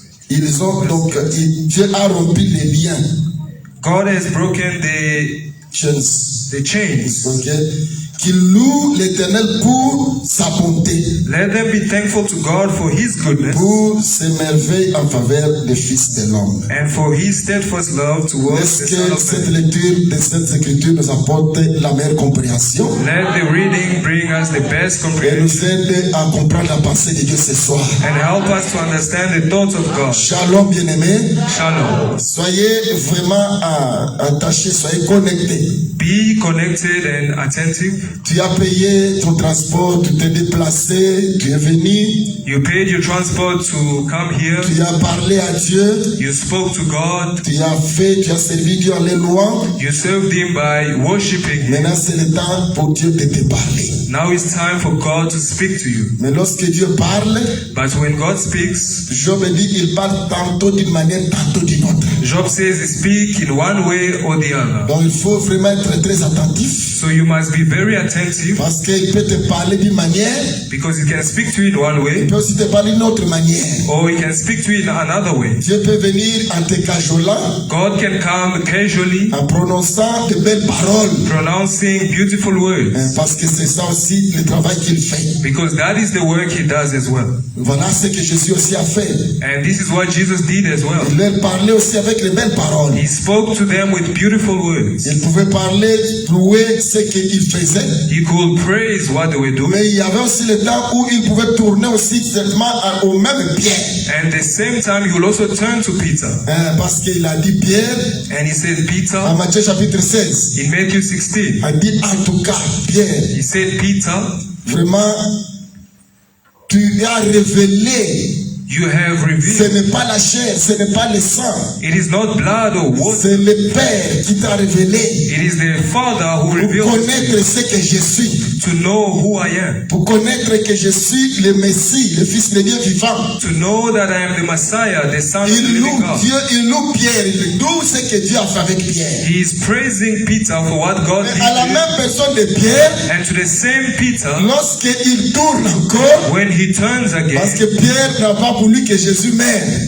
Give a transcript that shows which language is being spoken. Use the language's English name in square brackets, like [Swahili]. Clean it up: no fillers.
[French] Ils ont donc, Dieu a rompu les liens. [English] God has broken the chains. Okay. [French] Qu'ils louent l'Éternel pour sa bonté. [English] Let them be thankful to God for his goodness. [French] Pour ses merveilles en faveur des fils de l'homme. [English] And for his steadfast love towards the Son of Man. [French] Cette lecture de cette écriture nous apporte la meilleure compréhension. [English] Let the reading bring us the best comprehension. [French] Et nous aide à comprendre la pensée de Dieu ce soir. [English] And help us to understand the thoughts of God. [French] Shalom, bien-aimés. [Hebrew] Shalom. [French] Soyez vraiment attachés, soyez connectés. [English] Be connected and attentive. [French] Tu as payé ton transport, tu t'es déplacé, tu es venu. [English] You paid your transport to come here. [French] Tu as parlé à Dieu. [English] You spoke to God. [French] Tu as servi Dieu en les louant. [English] You served him by worshiping him. [French] Maintenant c'est le temps pour Dieu de te parler. [English] Now it's time for God to speak to you. [French] Mais lorsque Dieu parle, [English] but when God speaks, [French] Job dit il parle tantôt d'une manière, tantôt d'une autre. [English] Job says he speaks in one way or the other. [French] Donc il faut vraiment être très attentif. [English] So you must be very attentive. [French] Parce qu'il peut te parler d'une manière. [English] Because he can speak to you in one way. [French] Il peut aussi te parler d'une autre manière. [English] Or he can speak to you in another way. [French] Dieu peut venir en te cajolant. [English] God can come casually. [French] En prononçant de belles paroles. [English] Pronouncing beautiful words. [French] Parce que c'est ça aussi le travail qu'il fait. [English] Because that is the work he does as well. [French] Voilà ce que Jésus aussi a fait. [English] And this is what Jesus did as well. [French] Il leur parlait aussi avec les belles paroles. [English] He spoke to them with beautiful words. [French] Il pouvait parler, louer ce qu'il faisait. [English] He could praise what they were doing. [French] Mais il y avait aussi le temps où il pouvait tourner aussi seulement au même Pierre. [English] And the same time he will also turn to Peter. [French] Parce qu'il a dit Pierre. [English] And he said Peter. [French] En Matthieu chapitre 16. [English] In Matthew 16. [French] Il dit en tout cas Pierre. [English] He said Peter. [French] Vraiment, tu as révélé. [English] You have revealed. [French] Ce n'est pas la chair, ce n'est pas le sang. [English] It is not blood or water. [French] C'est le Père qui t'a révélé. [English] It is the Father who revealed. [French] Pour connaître ce que je suis. [English] To know who I am. [French] Pour connaître que je suis le Messie, le Fils de Dieu vivant. [English] To know that I am the Messiah, the Son of the living God. [French] Il loue Pierre, il loue ce que Dieu a fait avec Pierre. [English] He is praising Peter for what God did. [French] À la même personne de Pierre. [English] And to the same Peter. [French] Lorsqu'il tourne encore. [English] When he turns again. [French] Parce que Pierre n'a pas voulu que Jésus meure.